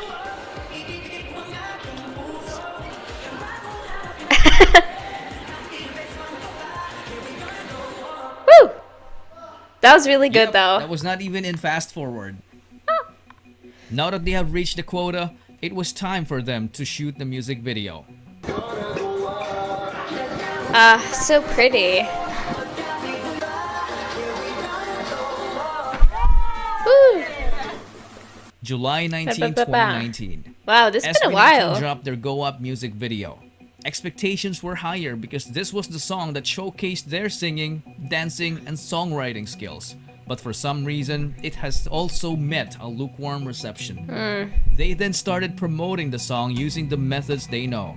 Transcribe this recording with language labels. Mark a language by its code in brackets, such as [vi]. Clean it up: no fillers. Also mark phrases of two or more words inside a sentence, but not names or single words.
[en] Woo! That was really good Yep, though. That was not even in fast forward. Now that they have reached the quota, it was time for them to shoot the music video. So pretty. Woo! July 19, Ba, ba, ba, ba. 2019. Wow, this has been a SB19 while. dropped their Go Up music video. Expectations were higher because this was the song that showcased their singing, dancing, and songwriting skills. But for some reason, it has also met a lukewarm reception. They then started promoting the song using the methods they know.